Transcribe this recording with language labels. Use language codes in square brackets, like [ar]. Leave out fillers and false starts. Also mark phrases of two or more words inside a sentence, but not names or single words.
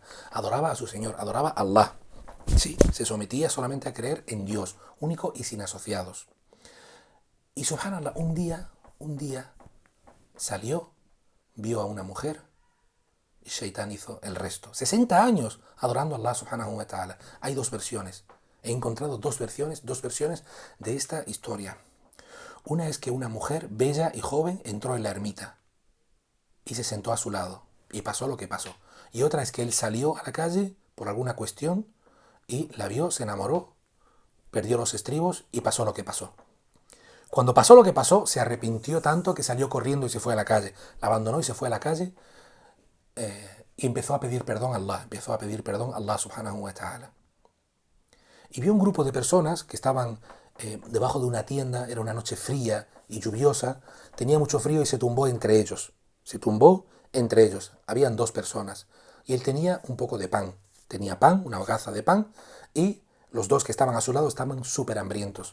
[es] Adoraba a su Señor, adoraba a Allah. Sí, se sometía solamente a creer en Dios, único y sin asociados. Y subhanallah, un día salió, vio a una mujer y Shaitán hizo el resto. 60 años adorando a Allah [ar] سبحانه وتعالى. [es] Hay dos versiones. He encontrado dos versiones de esta historia. Una es que una mujer bella y joven entró en la ermita y se sentó a su lado y pasó lo que pasó. Y otra es que él salió a la calle por alguna cuestión y la vio, se enamoró, perdió los estribos y pasó lo que pasó. Cuando pasó lo que pasó, se arrepintió tanto que salió corriendo y se fue a la calle. La abandonó y se fue a la calle y empezó a pedir perdón a Allah. Empezó a pedir perdón a Allah [ar] سبحانه وتعالى. [es] Y vio un grupo de personas que estaban debajo de una tienda, era una noche fría y lluviosa, tenía mucho frío y se tumbó entre ellos. Se tumbó entre ellos. Habían dos personas. Y él tenía un poco de pan. Tenía pan, una hogaza de pan, y los dos que estaban a su lado estaban súper hambrientos.